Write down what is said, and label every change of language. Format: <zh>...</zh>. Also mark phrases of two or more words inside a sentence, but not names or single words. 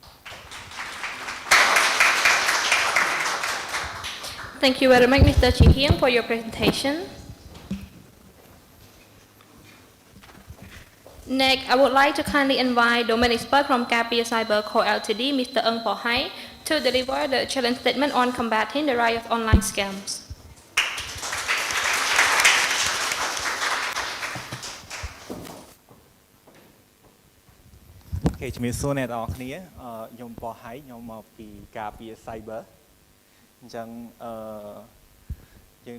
<en>Thank you very much, Mr. Chi Hieng, for your presentation. Next, I would like to kindly invite domain expert from Kapia Cyber Co. Ltd, Mr. Ung Po Hai, to deliver the challenge statement on combating the rise of online scams.</en> <km>ជំរាបសួរអ្នកទាំងអស់គ្នាខ្ញុំបោះហើយខ្ញុំមកពីការពារ Cyber អញ្ចឹងយើង</km>